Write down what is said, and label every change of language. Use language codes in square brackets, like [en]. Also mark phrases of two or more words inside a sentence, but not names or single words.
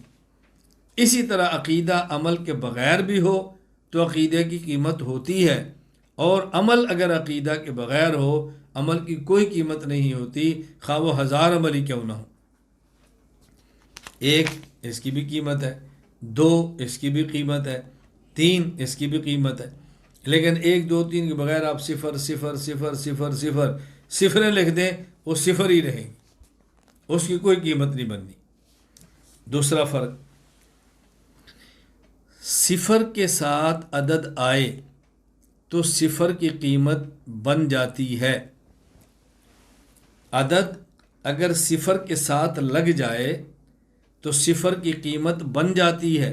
[ur] اسی طرح عقیدہ عمل کے بغیر بھی ہو تو عقیدے کی قیمت ہوتی ہے، اور عمل اگر عقیدہ کے بغیر ہو عمل کی کوئی قیمت نہیں ہوتی، خواہ وہ 1000 عمل ہی کیوں نہ ہو۔ ایک، اس کی بھی قیمت ہے، 2 اس کی بھی قیمت ہے، 3 اس کی بھی قیمت ہے، لیکن 1 2 3 کے بغیر آپ صفر صفر صفر صفر صفر صفریں لکھ دیں وہ صفر ہی رہیں گی، اس کی کوئی قیمت نہیں بننی۔ دوسرا فرق، صفر کے ساتھ عدد آئے تو صفر کی قیمت بن جاتی ہے۔ عدد اگر صفر کے ساتھ لگ جائے تو صفر کی قیمت بن جاتی ہے۔